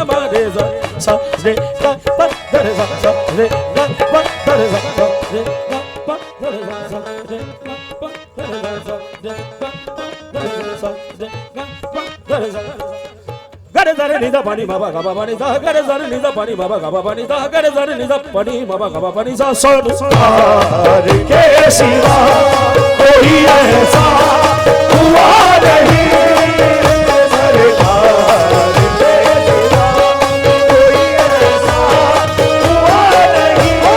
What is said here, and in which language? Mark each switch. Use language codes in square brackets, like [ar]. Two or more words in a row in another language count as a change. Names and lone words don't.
[hi] मा रे सा सा रे ग प दरे सा सा रे ग प दरे सा सा रे ग प दरे सा सा रे ग प दरे सा रे ग प दरे सा रे ग प दरे सा गरे दरे नी द पानी बाबा ग बाबा रे सा गरे दरे नी द पानी बाबा ग बाबा रे सा गरे दरे नी द पानी बाबा ग बाबा रे सा सरकार के सिवा कोई ऐसा हुआ नहीं, सरकार के सिवा कोई ऐसा हुआ नहीं,